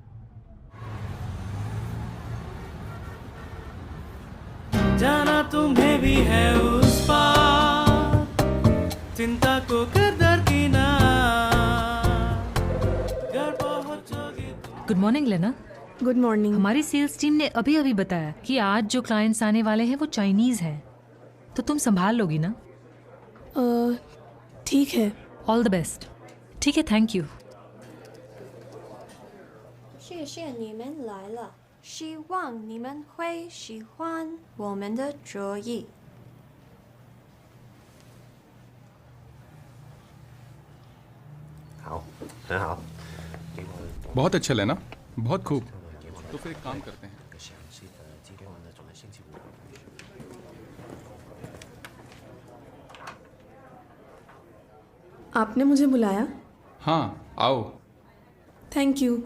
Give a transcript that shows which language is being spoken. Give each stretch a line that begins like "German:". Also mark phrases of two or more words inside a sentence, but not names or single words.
Hindi: जाना तुम्हें भी है उस पार, चिंता को कर दरकिनार, घर पहुंचोगे।
English: good morning
Hindi: लेना।
English: Good morning.
Hindi: हमारी
English: sales team
Hindi: ने अभी अभी बताया कि आज जो क्लाइंट्स आने वाले हैं वो चाइनीज हैं, तो तुम संभाल लोगी ना? ठीक है।
English: All the best.
Hindi: ठीक है,
English: thank you.
Chinese: 谢谢你们来了，希望你们会喜欢我们的桌椅。好，很好。
Hindi: बहुत अच्छे लेना, बहुत खूब। तो फिर एक काम करते हैं। आपने मुझे बुलाया? हाँ, आओ।
English: Thank you.